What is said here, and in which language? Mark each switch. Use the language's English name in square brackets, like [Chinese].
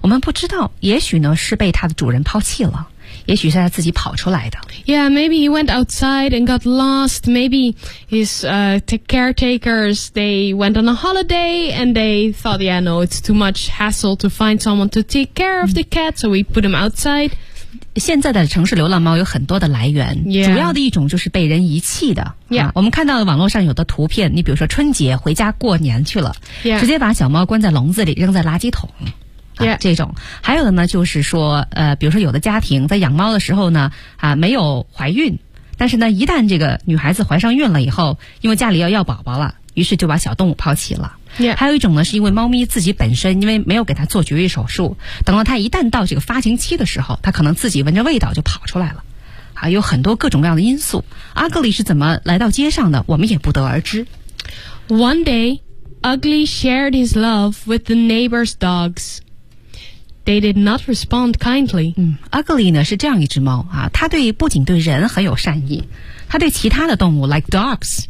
[Chinese] 我们不知道，也许呢是被他的主人抛弃了。也许是他自己跑出来的。 [English] Yeah, maybe he went outside and got lost. Maybe his caretakers, they went on a holiday and they thought, yeah, no, it's too much hassle to find someone to take care of the cat, so we put him outside. [Chinese] 现在的城市流浪猫有很多的来源、 [English] yeah. [Chinese] 主要的一种就是被人遗弃的。 [English] Yeah. [Chinese] 我们看到网络上有的图片，你比如说春节回家过年去了、 [English] yeah. [Chinese] 直接把小猫关在笼子里扔在垃圾桶。 [English] Yeah. [Chinese] 这种还有的呢就是说比如说有的家庭在养猫的时候呢没有怀孕，但是呢一旦这个女孩子怀上孕了以后，因为家里要宝宝了，于是就把小动物抛弃了。 [English] Yeah. [Chinese] 还有一种呢是因为猫咪自己本身因为没有给它做绝育手术，等到它一旦到这个发情期的时候，它可能自己闻着味道就跑出来了。有很多各种各样的因素。 Ugly 是怎么来到街上的我们也不得而知。 [English] One day, Ugly shared his love with the neighbor's dogs. They did not respond kindly. [Chinese] Ugly 呢是这样一只猫啊，它对不仅对人很有善意，他对其他的动物 [English] like dogs.